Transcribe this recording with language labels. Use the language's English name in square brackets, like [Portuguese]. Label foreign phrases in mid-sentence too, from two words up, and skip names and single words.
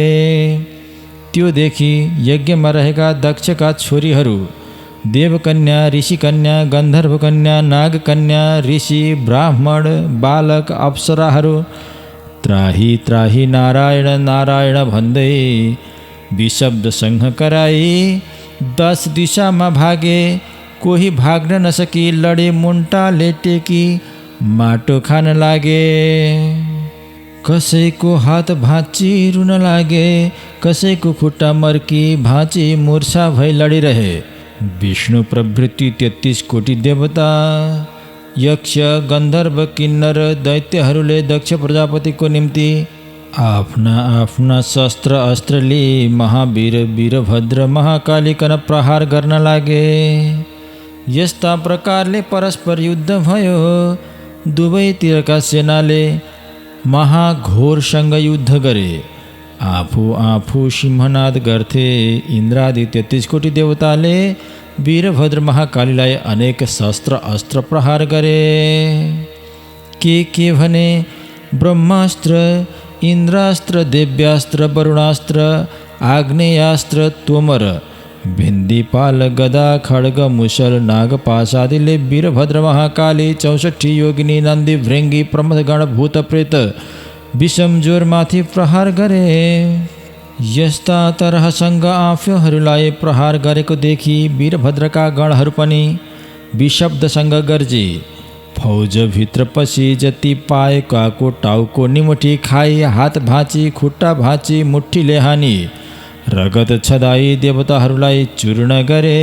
[Nepali] त्यो देखि यज्ञमा रहेका दक्षका छोरीहरू देवकन्या, ऋषिकन्या, गन्धर्वकन्या, नागकन्या, ऋषि, ब्राह्मण, बालक, अप्सराहरू त्राही त्राही नारायण नारायण भन्दै विशब्द सङ्घ कराई 10 दिशामा भागे। कोही भाग्न नसकी लडे मुन्टाले टेकी माटो खान लागे। कसैको हात भाँची रुन लागे। कसैको खुट्टा मर्की भाँची मुर्छा भई लडिरहे। विष्णु प्रभृति 33 कोटी देवता, यक्ष, गन्धर्व, किन्नर, दैत्यहरूले दक्ष प्रजापतिको निम्ति आफ्ना आफ्ना शस्त्र अस्त्रले महावीर वीरभद्र महाकालीकन प्रहार गर्न लागे। यस्ता प्रकारले परस्पर युद्ध भयो। दुवैतिरका सेनाले महाघोरसँग युद्ध गरे। आफू आफू सिंहनाद गर्थे। इन्द्रादि 33 कोटी देवताले वीरभद्र महाकालीलाई अनेक शस्त्र अस्त्र प्रहार गरे। के भने ब्रह्मास्त्र, इन्द्रास्त्र, देव्यास्त्र, वरुणास्त्र, आग्नेयास्त्र, तोमर, भिन्दिपाल, गदा, खड्ग, मुसल, नागपाशादिले वीरभद्र महाकाली 64 योगिनी, नन्दी, भृङ्गी, प्रमथगण, भूत प्रेत, विषमज्वरमाथि प्रहार गरे। यस्ता तरहसँग आफूहरूलाई प्रहार गरेको देखि वीरभद्रका गणहरू पनि विशब्दसँग गर्जे। फौजभित्र पसी जति पाएकाको टाउको निमुठी खाई, हात भाँची, खुट्टा भाँची, मुठीले हानी, रगत छदाई देवताहरूलाई चूर्ण गरे।